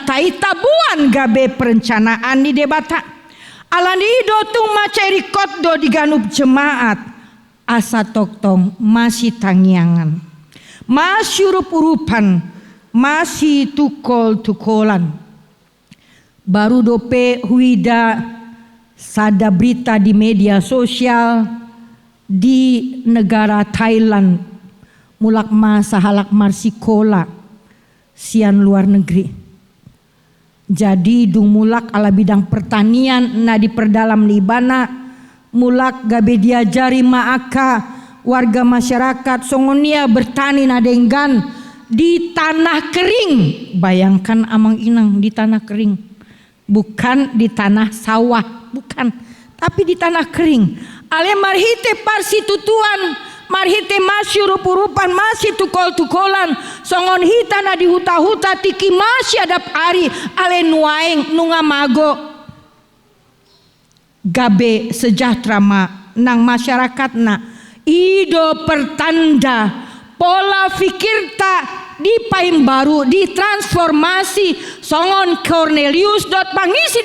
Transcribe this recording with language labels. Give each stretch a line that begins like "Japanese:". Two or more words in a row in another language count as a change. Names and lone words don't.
Batak Toba: tai tabuan gabe perencanaan di debata ala ni do tung macari kot do diganup jemaat asa toktong masih tangyangan masih urup-urupan masih tukol-tukolan baru dope huida sada
Indonesian: berita di media sosial di negara Thailand
Batak Toba: mulak masa halak marsikola sian luar negeri. Jadi dung mulak ala
Indonesian: bidang pertanian
Batak Toba: na di perdalam libana mulak gabe diajari maaka
Indonesian: warga masyarakat
Batak Toba: songonia bertani nadenggan
Indonesian: di tanah kering. Bayangkan
Batak Toba: amang inang
Indonesian: di tanah kering. Bukan di tanah sawah, bukan, tapi di tanah kering.
Batak Toba: Ale marhite parsi tutuan marhite masih rupa-rupan masih tukol-tukolan songon hita na di huta-huta tiki masih adap ari ale nuaeng nunga mago gabe sejahtera ma nang masyarakat na ido pertanda
Indonesian: pola fikir
Batak Toba: ta di paim baru ditransformasi songon Cornelius dot pangisi